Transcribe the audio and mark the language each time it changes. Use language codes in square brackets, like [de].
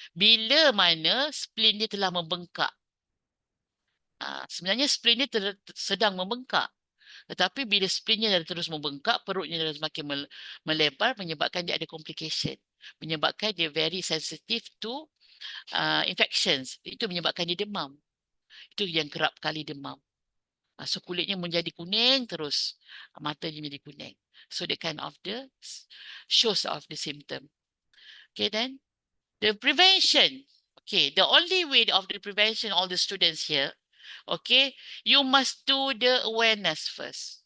[ms] Bila mana spleen dia telah membengkak. Sebenarnya spleen dia sedang membengkak. Tetapi bila spleennya dah terus membengkak, perutnya dah semakin melebar, menyebabkan dia ada complication. Menyebabkan dia [en] very sensitive to infections. [ms] Itu menyebabkan dia demam. Itu yang kerap kali demam. So kulitnya menjadi kuning terus. Matanya menjadi kuning. [en] So that kind of the shows of the symptom. Okay, then the prevention. Okay, the only way of the prevention, all the students here, okay, you must do the awareness first.